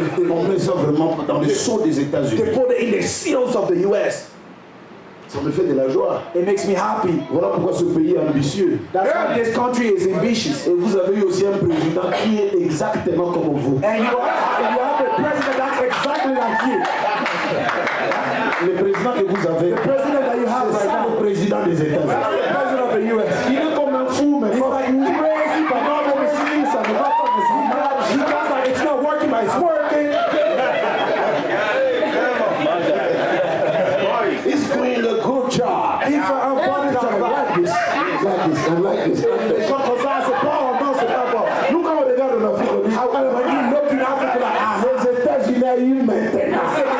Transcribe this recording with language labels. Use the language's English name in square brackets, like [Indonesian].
[French] On met ça vraiment dans le sceau des États-Unis. [English] They put it in the seals of the U.S. [French] Ça me fait de la joie. [English] It makes me happy. [French] Voilà pourquoi ce pays est ambitieux. [English] That's why this country is ambitious. [French] Et vous avez eu aussi un président qui est exactement comme vous. [English] And you have a president that's exactly like you. [French] Le président que vous avez, [English] The president that you have [French] c'est [English] right [French] ça [English] now. [French] le président des [English] The [French] États-Unis. [English] president of the U.S. [French] Il est comme un fou, mais [English] He's [French] pas [English] like [French] fou. [English] crazy, but not [French] Comme si ça ne va pas, mais ça marche. [English] he does like it's not working, but it's working. He's doing a good job. He's a good job. Like this, like this, and like this. [French] Comme ça, c'est pas non, c'est pas bon. Nous, quand on regarde en Afrique, on dit, [English] When you look in Africa, like, [French] les États-Unis ont une maintenance.